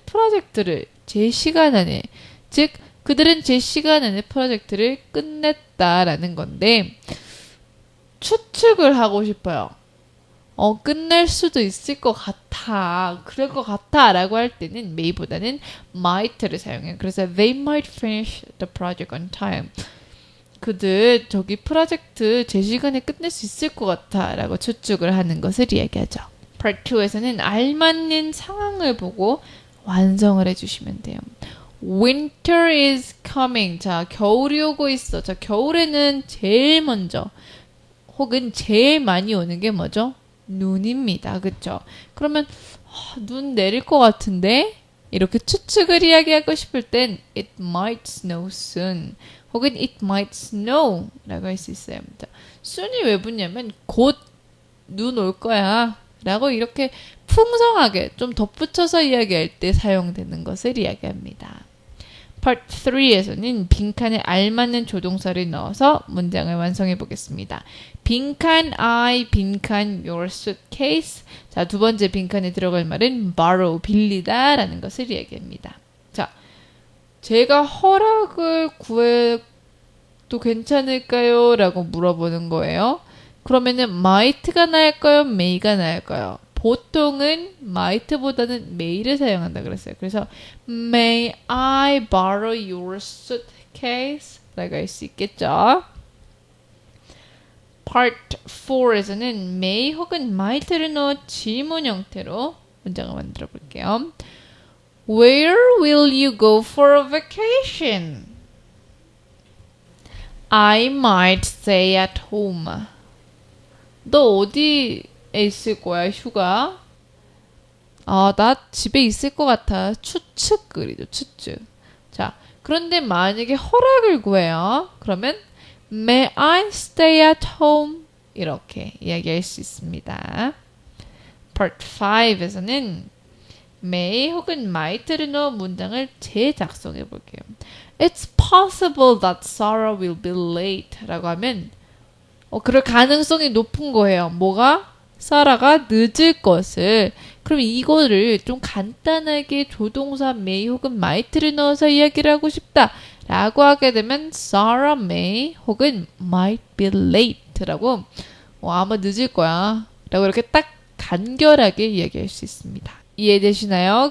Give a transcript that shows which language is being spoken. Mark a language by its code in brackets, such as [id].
[ko] 프로젝트를 제 시간 안에, 즉 그들은 제 시간 안에 프로젝트를 끝냈다라는 건데 추측을 하고 싶어요. 끝낼 수도 있을 것 같아. 그럴 것 같아 라고 할 때는 may보다는 might를 사용해요. 그래서 [en] they might finish the project on time. [ko] 그들 저기 프로젝트 제 시간에 끝낼 수 있을 것 같아 라고 추측을 하는 것을 이야기하죠. Part 2에서는 알맞는 상황을 보고 완성을 해주시면 돼요. [en] Winter is coming. [ko] 자, 겨울이 오고 있어. 자, 겨울에는 제일 먼저 혹은 제일 많이 오는 게 뭐죠? 눈입니다. 그쵸? 그러면 눈 내릴 것 같은데? 이렇게 추측을 이야기하고 싶을 땐 [en] It might snow soon [ko] 혹은 [en] It might snow [ko] 라고 할 수 있어요. soon이 왜 붙냐면 곧 눈 올 거야 라고 이렇게 풍성하게 좀 덧붙여서 이야기할 때 사용되는 것을 이야기합니다. Part 3에서는 빈칸에 알맞는 조동사를 넣어서 문장을 완성해 보겠습니다. 빈칸 I, 빈칸 your suitcase. 자, 두 번째 빈칸에 들어갈 말은 borrow, 빌리다 라는 것을 이야기합니다. 자, 제가 허락을 구해도 괜찮을까요? 라고 물어보는 거예요. 그러면은 might가 나을까요? may가 나을까요? 보통은 might보다는 may를 사용한다 그랬어요. 그래서 [en] May I borrow your suitcase? [ko] 라고 할 수 있겠죠. Part 4에서는 may 혹은 might를 넣어 질문 형태로 문장을 만들어 볼게요. [en] Where will you go for a vacation? I might stay at home. [ko] 너 어디에 있을 거야, 휴가? 나 집에 있을 것 같아. 추측글이죠, 추측. 자, 그런데 만약에 허락을 구해요. 그러면 [en] May I stay at home? [ko] 이렇게 이야기할 수 있습니다. Part 5에서는 may 혹은 might를 넣은 문장을 재작성해 볼게요. [en] It's possible that Sarah will be late [ko] 라고 하면 그럴 가능성이 높은 거예요. 뭐가? 사라가 늦을 것을. 그럼 이거를 좀 간단하게 조동사 may 혹은 might를 넣어서 이야기를 하고 싶다 라고 하게 되면 [en] Sarah may [ko] 혹은 [en] might be late [ko] 라고 아마 늦을 거야 라고 이렇게 딱 간결하게 이야기할 수 있습니다. 이해되시나요?